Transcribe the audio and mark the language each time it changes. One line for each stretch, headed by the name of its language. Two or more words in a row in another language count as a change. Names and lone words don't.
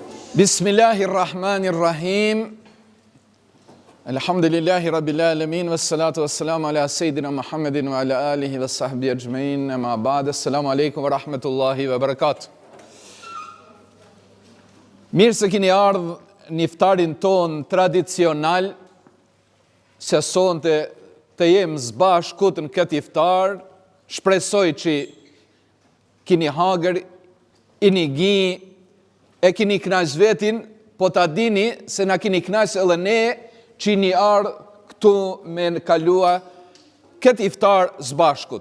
Arabic: بسم الله الرحمن الرحيم الحمد لله رب العالمين والصلاة والسلام على سيدنا محمد وعلى آله وصحبه أجمعين. أما بعد. السلام عليكم ورحمة الله وبركاته.
Albanian: Mirë se keni ardhur në iftarin ton tradicional, se sonte të jem zbashkut në këtë iftar. Shpresoj që keni hagër, ini gi, e keni knaq vetin, po ta dini se na keni knaq edhe ne që një ardhë këtu me në kalua këtë iftar zbashkut.